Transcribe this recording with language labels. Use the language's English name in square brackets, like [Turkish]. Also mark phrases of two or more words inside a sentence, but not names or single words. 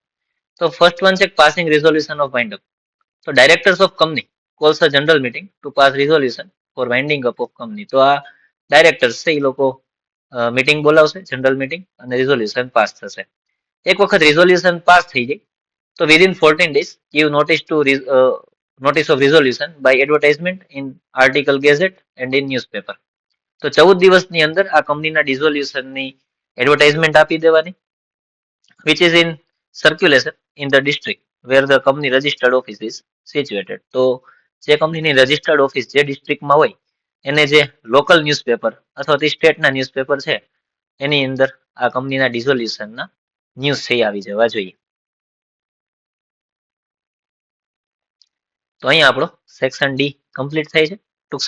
[English] તો first one છે passing resolution of wind up. તો directors of company calls a general meeting to pass resolution for winding up of company. [Gujarati] તો આ ડાયરેક્ટર્સ છે એ લોકો મીટિંગ બોલાવશે, [English] general meeting, [Gujarati] અને [English] resolution pass [Gujarati] થશે. એક વખત રિઝોલ્યુશન પાસ થઈ જાય તો [English] વિધિન 14 days give notice to notice of resolution by advertisement in article gazette and in newspaper. [Gujarati] તો 14 દિવસની અંદર આ કંપનીના ડિઝોલ્યુશનની એડવર્ટાઇઝમેન્ટ આપી દેવાની, [English] which is in circulation in the district where the company registered office is situated. [Gujarati] તો જે કંપનીની રજિસ્ટર્ડ ઓફિસ જે ડિસ્ટ્રિક્ટમાં હોય એને જે [English] local newspaper [Gujarati] અથવા તે સ્ટેટના ન્યૂઝપેપર છે એની અંદર આ કંપનીના ડિઝોલ્યુશનના ન્યૂઝ છે આવી જવા જોઈએ. તો અહીંયા આપણો સેક્શન ડી કમ્પ્લીટ થાય છે.